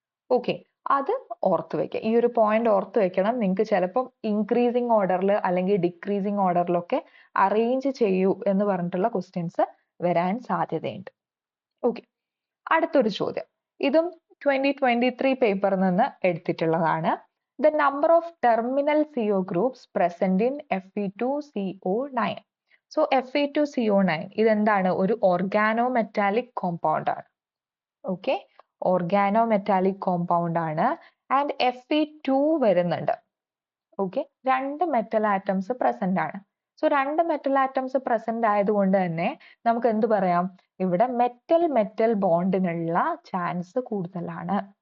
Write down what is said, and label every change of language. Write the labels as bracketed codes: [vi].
[ml] Okay, അത് ഓർത്ത് വെക്കുക. ഈ ഒരു പോയിന്റ് ഓർത്ത് വെക്കണം. നിങ്ങൾക്ക് ചിലപ്പം ഇൻക്രീസിങ് ഓർഡറിൽ അല്ലെങ്കിൽ ഡിക്രീസിങ് ഓർഡറിലൊക്കെ അറേഞ്ച് ചെയ്യൂ എന്ന് പറഞ്ഞിട്ടുള്ള ക്വസ്റ്റ്യൻസ് വരാൻ സാധ്യതയുണ്ട്. ഓക്കെ, അടുത്തൊരു ചോദ്യം. ഇതും 2023 പേപ്പറിൽ നിന്ന് എടുത്തിട്ടുള്ളതാണ്. [en] The number of terminal CO groups present in Fe2CO9. [ml] So Fe2CO9 ഇതെന്താണ്? ഒരു ഓർഗാനോമെറ്റാലിക് കോമ്പൗണ്ട് ആണ്. ഓക്കെ, ഓർഗാനോമെറ്റാലിക് കോമ്പൗണ്ട് ആണ്. ആൻഡ് Fe2 വരുന്നുണ്ട്. ഓക്കെ, രണ്ട് മെറ്റൽ ആറ്റംസ് പ്രസന്റ് ആണ്. സോ രണ്ട് മെറ്റൽ ആറ്റംസ് പ്രസന്റ് ആയതുകൊണ്ട് തന്നെ നമുക്ക് എന്ത് പറയാം, ഇവിടെ മെറ്റൽ മെറ്റൽ ബോണ്ടിനുള്ള ചാൻസ് കൂടുതലാണ്.